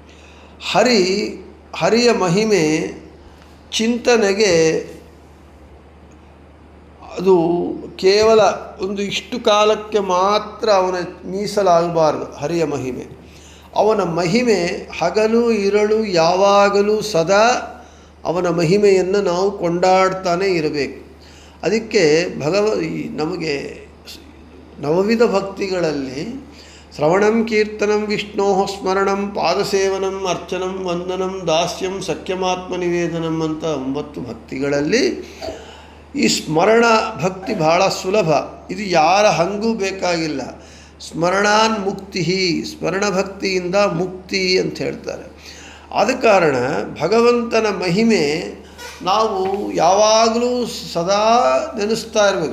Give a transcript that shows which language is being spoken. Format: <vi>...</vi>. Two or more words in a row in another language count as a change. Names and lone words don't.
<kn>ಹರಿಯ ಮಹಿಮೆ ಚಿಂತನೆಗೆ ಅದು ಕೇವಲ ಒಂದು ಇಷ್ಟು ಕಾಲಕ್ಕೆ ಮಾತ್ರ ಅವನ ಮೀಸಲಾಗಬಾರದು. ಹರಿಯ ಮಹಿಮೆ, ಅವನ ಮಹಿಮೆ ಹಗಲು ಇರಳು ಯಾವಾಗಲೂ ಸದಾ ಅವನ ಮಹಿಮೆಯನ್ನು ನಾವು ಕೊಂಡಾಡ್ತಾನೆ ಇರಬೇಕು. ಅದಕ್ಕೆ ನಮಗೆ ನವವಿಧ ಭಕ್ತಿಗಳಲ್ಲಿ</kn> <sa>ಶ್ರವಣಂ ಕೀರ್ತನಂ ವಿಷ್ಣೋ ಸ್ಮರಣಂ ಪಾದಸೇವನಂ ಅರ್ಚನಂ ವಂದನಂ ದಾಸ್ಯಂ ಸಖ್ಯಮಾತ್ಮ ನಿವೇದನಂ</sa> <kn>ಅಂತ 9 ಭಕ್ತಿಗಳಲ್ಲಿ ಈ ಸ್ಮರಣ ಭಕ್ತಿ ಬಹಳ ಸುಲಭ. ಇದು ಯಾರ ಹಂಗೂ ಬೇಕಾಗಿಲ್ಲ.</kn> <sa>ಸ್ಮರಣಾನ್ ಮುಕ್ತಿ,</sa> <kn>ಸ್ಮರಣ ಭಕ್ತಿಯಿಂದ ಮುಕ್ತಿ ಅಂತ ಹೇಳ್ತಾರೆ. ಆದ ಕಾರಣ ಭಗವಂತನ ಮಹಿಮೆ ನಾವು ಯಾವಾಗಲೂ ಸದಾ ನೆನೆಸ್ತಾ ಇರಬೇಕು.</kn>